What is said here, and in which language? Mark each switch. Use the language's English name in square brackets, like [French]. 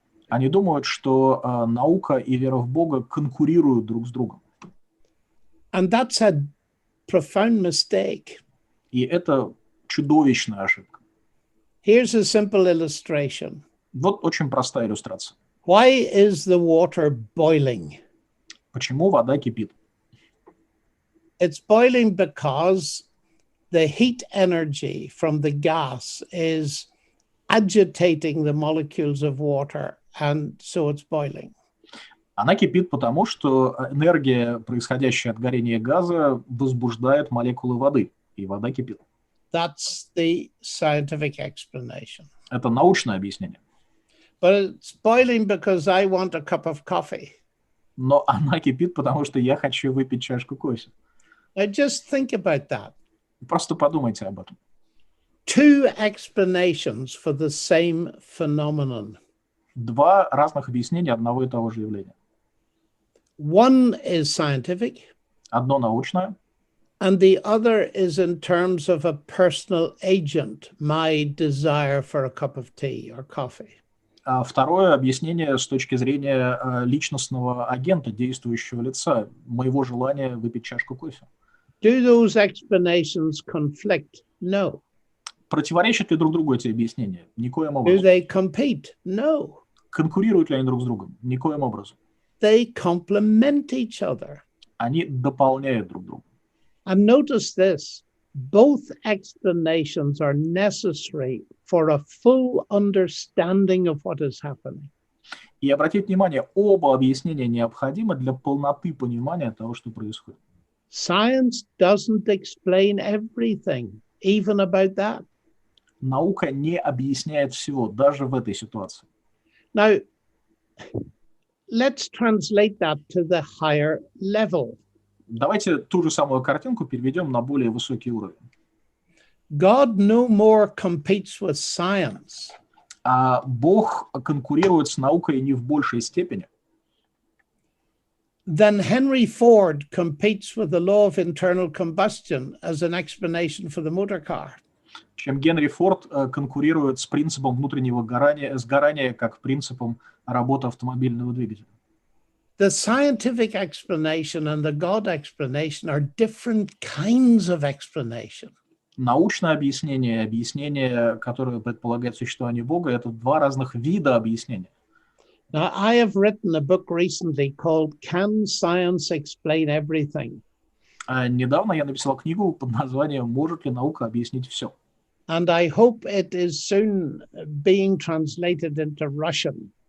[Russian] Они думают, что наука и вера в Бога конкурируют друг с другом. [English] And that's a profound mistake. [Russian] И это чудовищная ошибка. [English] Here's a simple illustration. [Russian] Вот очень простая иллюстрация. [English] Why is the water boiling? [Russian] Почему вода кипит? [English] It's boiling because the heat energy from the gas is agitating the molecules of water, and so it's boiling. [Russian] Она кипит потому, что энергия, происходящая от горения газа, возбуждает молекулы воды, и вода кипит. [English] That's the scientific explanation. [Russian] Это научное объяснение. [English] But it's boiling because I want a cup of coffee. [Russian] Но она кипит, потому что я хочу выпить чашку кофе. [English] Now just think about that. [Russian] Просто подумайте об этом. [English] Two explanations for the same phenomenon. [Russian] Два разных объяснения одного и того же явления. [English] One is scientific, [Russian] Одно научное, [English] and the other is in terms of a personal agent, my desire for a cup of tea or coffee. [Russian] а второе объяснение с точки зрения личностного агента, действующего лица, моего желания выпить чашку кофе. [English] Do those explanations conflict? No. [Russian] Противоречат ли друг другу эти объяснения? Никоим [English] Do [Russian] образом. [English] they compete? No. [Russian] Конкурируют ли они друг с другом? Никоим образом. [English] They complement each other. [Russian] Они дополняют друг друга. [English] And notice this, both explanations are necessary for a full understanding of what is happening. [Russian] И обратите внимание, оба объяснения необходимы для полноты понимания того, что происходит. [English] Science doesn't explain everything, even about that. [Russian] Наука не объясняет всего, даже в этой ситуации. [English] Now, let's translate that to the higher level. [Russian] Давайте ту же самую картинку переведем на более высокий уровень. [English] God no more competes with science [Russian] А Бог конкурирует с наукой не в большей степени, [English] than Henry Ford competes with the law of internal combustion as an explanation for the motor car. [Russian] чем Генри Форд конкурирует с принципом внутреннего сгорания как принципом работы автомобильного двигателя. [English] The scientific explanation and the God explanation are different kinds of explanation. [Russian] Научное объяснение и объяснение, которое предполагает существование Бога, это два разных вида объяснения. [English] Now, I have written a book recently called Can Science Explain Everything? [Russian] Недавно я написал книгу под названием «Может ли наука объяснить все?». [English] And I hope it is soon being translated into Russian.